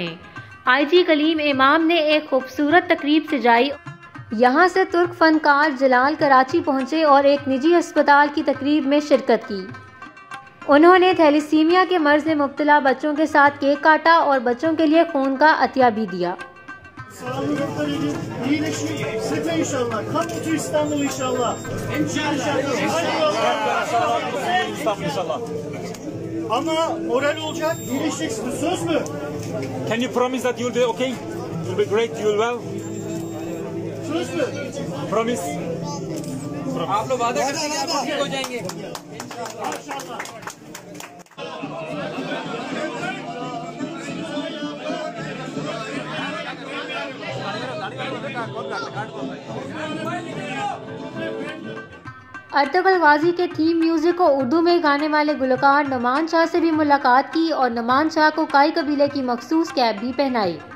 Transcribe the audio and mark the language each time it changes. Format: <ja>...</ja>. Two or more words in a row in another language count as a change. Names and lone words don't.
<ur>IG کلیم امام نے ایک خوبصورت تقریب سجائی۔ یہاں سے ترک فنکار جلال کراچی پہنچے اور ایک نجی ہسپتال کی تقریب میں شرکت کی۔ انہوں نے تھیلیسیمیا کے مرض میں مبتلا بچوں کے ساتھ کیک کاٹا اور بچوں کے لیے خون کا عطیہ بھی دیا۔</ur> <tr>Ama moral olacak, iyileşeceksiniz, söz mü?</tr> <en>Can you promise that you'll be okay? You'll be great, you'll well?</en> <tr>Söz mü?</tr> <en>Promise?</en> <ur>آپ لوگ وعدہ کریں کہ آپ ٹھیک ہو جائیں گے</ur> <tr>Maşallah.</tr> <ur>ارطغرل غازی کے تھیم میوزک کو اردو میں گانے والے گلوکار نعمان شاہ سے بھی ملاقات کی اور نعمان شاہ کو کائی قبیلے کی مخصوص کیپ بھی پہنائی۔</ur>